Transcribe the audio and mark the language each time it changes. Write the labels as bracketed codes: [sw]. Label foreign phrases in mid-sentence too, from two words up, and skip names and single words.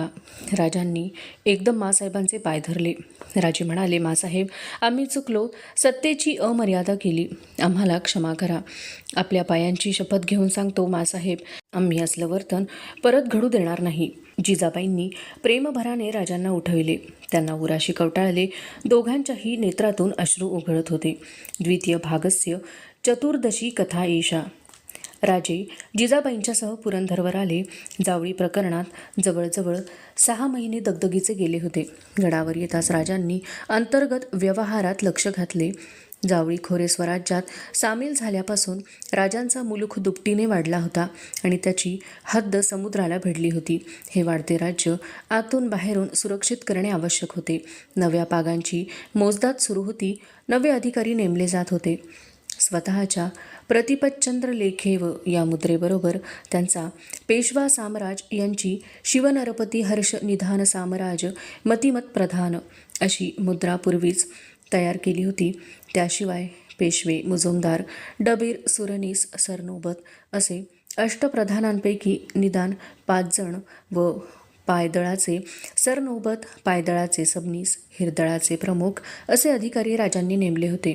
[mr] राजांनी एकदम मासाहेबांचे पाय धरले. राजे म्हणाले, मासाहेब, आम्ही चुकलो, सत्तेची अमर्यादा केली, आम्हाला क्षमा करा. आपल्या पायांची शपथ घेऊन सांगतो मासाहेब, आम्ही असलं वर्तन परत घडू देणार नाही. जिजाबाईंनी प्रेमभराने राजांना उठविले. त्यांना उराशी कवटाळले. दोघांच्याही नेत्रातून अश्रू उघळत होते. [sa] द्वितीय भागस्य चतुर्दशी कथा एषा. [mr] राजे जिजाबाईंच्यासह पुरंदरवर आले. जावळी प्रकरणात जवळजवळ 6 महिने दगदगीचे गेले होते. गडावर येताच राजांनी अंतर्गत व्यवहारात लक्ष घातले. जावळी खोरे स्वराज्यात सामील झाल्यापासून राजांचा मुलूख दुपटीने वाढला होता आणि त्याची हद्द समुद्राला भिडली होती. हे वाढते राज्य आतून बाहेरून सुरक्षित करणे आवश्यक होते. नव्या पागांची मोजदाद सुरू होती. नवे अधिकारी नेमले जात होते. स्वतःच्या [sa] प्रतिपच्चंद्र लेखेव [mr] या मुद्रेबरोबर त्यांचा पेशवा साम्राज यांची [sa] शिवनरपती हर्ष निधान साम्राज मतिमत प्रधान [mr] अशी मुद्रा पूर्वीच तयार केली होती. त्याशिवाय पेशवे, मुजुमदार, डबीर, सुरनीस, सरनोबत असे अष्टप्रधानांपैकी निदान 5 जण व पायदळाचे सरनोबत, पायदळाचे सबनीस, हिरदळाचे प्रमुख असे अधिकारी राजांनी नेमले होते.